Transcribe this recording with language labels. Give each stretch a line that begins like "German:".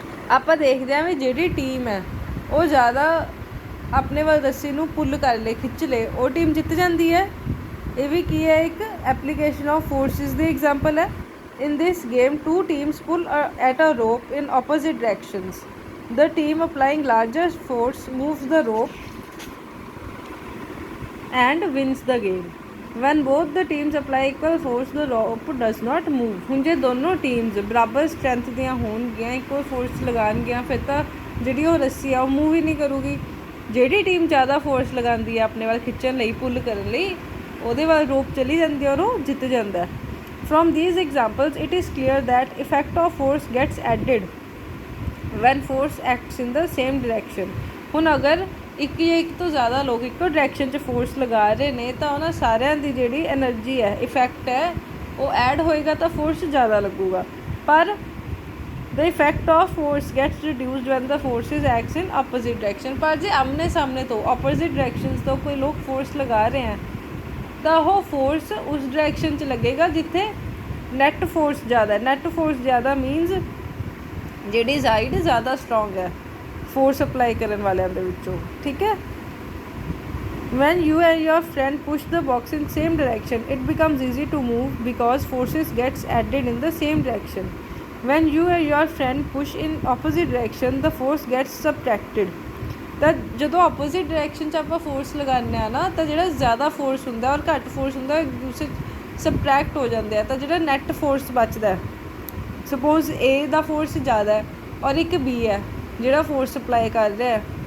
Punjabi: ਆਪਾਂ ਦੇਖਦੇ ਹਾਂ ਵੀ ਜਿਹੜੀ ਟੀਮ ਹੈ ਉਹ ਜ਼ਿਆਦਾ ਆਪਣੇ ਵੱਲ ਰੱਸੀ ਨੂੰ ਪੁੱਲ ਕਰ ਲੇ, ਖਿੱਚ ਲੇ, ਉਹ ਟੀਮ ਜਿੱਤ ਜਾਂਦੀ ਹੈ। ਇਹ ਵੀ ਕੀ ਹੈ? ਇੱਕ application of forces ਦੀ example ਹੈ।
English: In this game two teams pull at a rope in opposite directions. The team applying larger force moves the rope and wins the game. When both the teams apply equal force, the rope does not move.
Punjabi: ਹੁਣ ਜੇ ਦੋਨੋਂ teams ਬਰਾਬਰ strength ਦੀਆਂ ਹੋਣਗੀਆਂ, ਇੱਕੋ force ਲਗਾਉਣਗੀਆਂ, ਫਿਰ ਤਾਂ ਜਿਹੜੀ ਉਹ ਰੱਸੀ ਆ ਉਹ ਮੂਵ ਹੀ ਨਹੀਂ ਕਰੂਗੀ। ਜਿਹੜੀ ਟੀਮ ਜ਼ਿਆਦਾ ਫੋਰਸ ਲਗਾਉਂਦੀ ਹੈ ਆਪਣੇ ਵੱਲ ਖਿੱਚਣ ਲਈ, ਪੁੱਲ ਕਰਨ ਲਈ, ਉਹਦੇ ਵੱਲ ਰੋਪ ਚਲੀ ਜਾਂਦੀ ਹੈ ਔਰ ਉਹ ਜਿੱਤ ਜਾਂਦਾ।
English: From these examples it is clear that effect of force gets added when force acts in the same direction.
Punjabi: ਹੁਣ ਅਗਰ ਇੱਕ ਜਾਂ ਇੱਕ ਤੋਂ ਜ਼ਿਆਦਾ ਲੋਕ ਇੱਕੋ ਡਾਇਰੈਕਸ਼ਨ 'ਚ ਫੋਰਸ ਲਗਾ ਰਹੇ ਨੇ, ਤਾਂ ਉਹਨਾਂ ਸਾਰਿਆਂ ਦੀ ਜਿਹੜੀ ਐਨਰਜੀ ਹੈ, ਇਫੈਕਟ ਹੈ, ਉਹ ਐਡ ਹੋਏਗਾ ਤਾਂ ਫੋਰਸ ਜ਼ਿਆਦਾ ਲੱਗੂਗਾ।
English: ਪਰ the effect of force gets reduced when the forces acts in opposite direction।
Punjabi: ਪਰ ਜੇ ਆਮਨੇ ਸਾਹਮਣੇ ਤੋਂ opposite directions ਤੋਂ ਕੋਈ ਲੋਕ ਫੋਰਸ ਲਗਾ ਰਹੇ ਹੈ, ਤਾਂ ਉਹ ਫੋਰਸ ਉਸ ਡਾਇਰੈਕਸ਼ਨ 'ਚ ਲੱਗੇਗਾ ਜਿੱਥੇ ਨੈਟ ਫੋਰਸ ਜ਼ਿਆਦਾ। ਨੈਟ ਫੋਰਸ ਜ਼ਿਆਦਾ ਮੀਨਸ ਜਿਹੜੀ ਸਾਈਡ ਜ਼ਿਆਦਾ ਸਟਰੋਂਗ ਹੈ ਫੋਰਸ ਅਪਲਾਈ ਕਰਨ ਵਾਲਿਆਂ ਦੇ ਵਿੱਚੋਂ। ਠੀਕ ਹੈ।
English: When you and your friend push the box in same direction, it becomes easy to move because forces gets added in the same direction. When you and your friend push in opposite direction, the force gets subtracted.
Punjabi: ਤਾਂ ਜਦੋਂ opposite direction 'ਚ ਆਪਾਂ force ਲਗਾਉਂਦੇ ਹਾਂ ਨਾ, ਤਾਂ ਜਿਹੜਾ ਜ਼ਿਆਦਾ ਫੋਰਸ ਹੁੰਦਾ ਔਰ ਘੱਟ ਫੋਰਸ ਹੁੰਦਾ ਇੱਕ ਦੂਸਰੇ ਸਬਟਰੈਕਟ ਹੋ ਜਾਂਦੇ ਆ, ਤਾਂ ਜਿਹੜਾ ਨੈਟ ਫੋਰਸ ਬਚਦਾ ਸਪੋਜ਼ A ਦਾ ਫੋਰਸ ਜ਼ਿਆਦਾ ਹੈ ਔਰ ਇੱਕ B ਹੈ ਜਿਹੜਾ ਫੋਰਸ ਅਪਲਾਈ ਕਰ ਰਿਹਾ।